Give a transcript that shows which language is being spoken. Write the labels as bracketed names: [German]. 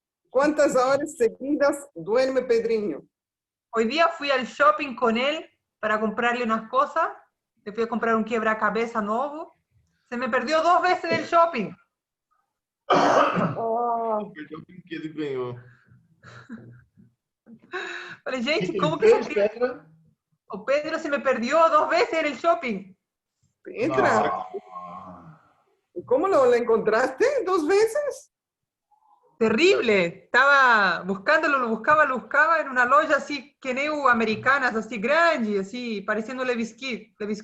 [Spanish] ¿Cuántas horas seguidas duerme Pedrinho? Hoy día fui al shopping con él para comprarle unas cosas. Le fui a comprar un quebracabezas nuevo. Se me perdió 2 veces en el shopping. [Portuguese] Perdeu o brinquedo e ganhou. Falei, gente, [Spanish] ¿cómo que se pierde? O Pedro se me perdió 2 veces en el shopping. Entra. ¿Cómo lo encontraste 2 veces? Terrible. Estaba buscándolo, lo buscaba en una loja así, que neu americanas, así grande, así, pareciendo Le Biscuit.